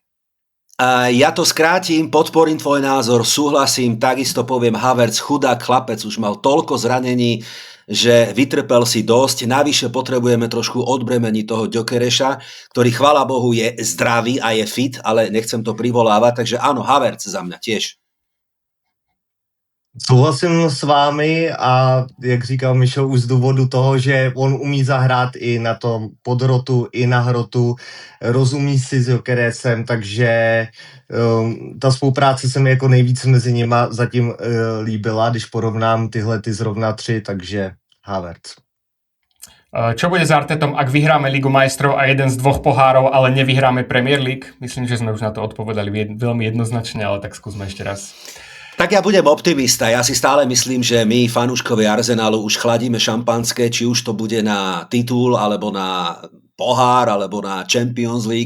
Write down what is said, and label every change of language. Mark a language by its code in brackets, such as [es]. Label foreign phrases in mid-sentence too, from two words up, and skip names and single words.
[sk] Ja to skrátim, podporím tvoj názor, súhlasím, takisto poviem Havertz, chudák chlapec, už mal toľko zranení, že vytrpel si dosť. Navyše potrebujeme trošku odbremeniť toho Gyökereša, ktorý, chvála Bohu, je zdravý a je fit, ale nechcem to privolávať, takže áno, Havertz za mňa tiež. [cs] Souhlasím s vámi a jak říkal Mišo, už z důvodu toho, že on umí zahrát i na tom podrotu, i na hrotu, rozumí si s Gyökeresem, takže ta spolupráce se mi jako nejvíc mezi nima zatím líbila, když porovnám tyhle zrovna tři, takže Havertz. [sk] Čo bude s Artetom, ak vyhráme Ligu majstrov a jeden z dvoch pohárov, ale nevyhráme Premier League? Myslím, že sme už na to odpovedali veľmi jednoznačne, ale tak skúsme ešte raz. Tak ja budem optimista. Ja si stále myslím, že my, fanúškovi Arsenalu, už chladíme šampanské, či už to bude na titul, alebo na pohár, alebo na Champions League.